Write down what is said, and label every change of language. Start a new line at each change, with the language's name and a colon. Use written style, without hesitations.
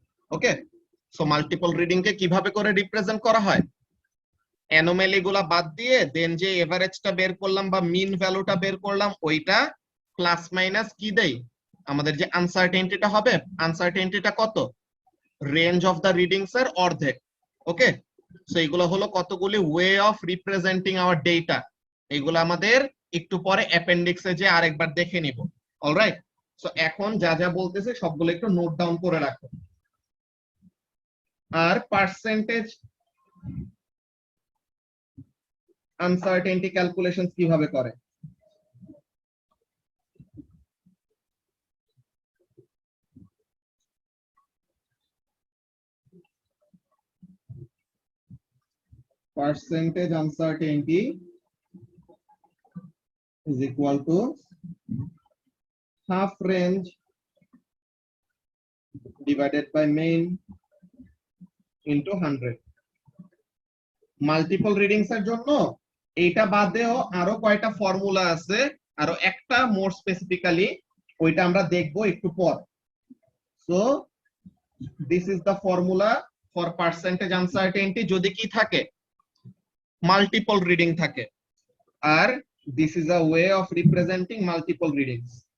Bangla: Okay, so multiple reading কে কিভাবে করে represent করা হয়, অ্যানোমালি গুলা বাদ দিয়ে দেন যে এভারেজটা বের করলাম বা মিন ভ্যালুটা বের করলাম, ওইটা প্লাস মাইনাস কি দেই, আমাদের যে আনসার্টেনিটিটা হবে, আনসার্টেনিটিটা কত, রেঞ্জ অফ দা রিডিংস এর অর্ধেক। ওকে, সো এগুলো হলো কতগুলি way of representing hour data, এগুলো আমাদের একটু পরে অ্যাপেন্ডিক্সে যে আরেকবার দেখে নিব। অলরাইট, সো এখন যা যা বলতেছে সবগুলো একটু নোট ডাউন করে রাখো। আর পার্সেন্টেজ আনসার্টেনিটি ক্যালকুলেশনস কিভাবে করে,
English: percentage uncertainty is equal to half range divided by mean into 100.
Bangla: Multiple readings এর জন্য এইটা বাদেও আরো কয়টা ফর্মুলা আছে, আরো একটা মোর স্পেসিফিক্যালি, ওইটা আমরা দেখবো একটু পর।
English: so this is the formula for percentage uncertainty
Bangla: যদি কি থাকে, মাল্টিপল রিডিং থাকে, আর
English: This is a way of representing multiple readings.